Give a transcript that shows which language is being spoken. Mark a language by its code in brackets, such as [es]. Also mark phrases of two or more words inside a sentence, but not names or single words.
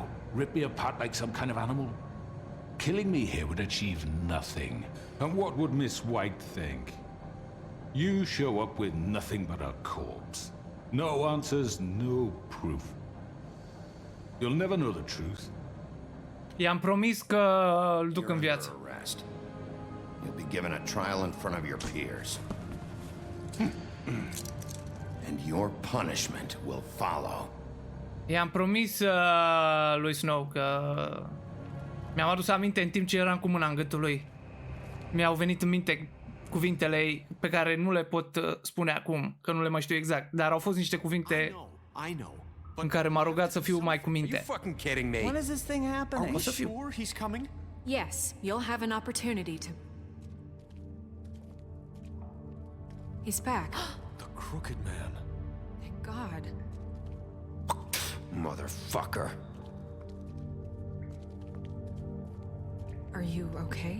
[en] Rip me apart like some kind of animal? Killing me here would achieve nothing. And what would Miss White think? You show up with nothing but a corpse. No answers, no proof. You'll never know the truth. [ro] I-am promis că îl duc în viață. [en] You'll be given a trial in front of your peers. And your punishment will follow. [ro] I-am promis lui Snow că mi-am adus aminte în timp ce eram cu mâna în gâtul lui. Mi-au venit în minte cuvintele ei pe care nu le pot spune acum, că nu le mai știu exact, dar au fost niște cuvinte în care m-a rugat să fiu mai cu minte. [en] When is this thing happening? [ro] O să fiu. [en] he's coming? Yes, you'll have an opportunity to... He's back. The Crooked Man. Thank God. Motherfucker. Are you okay?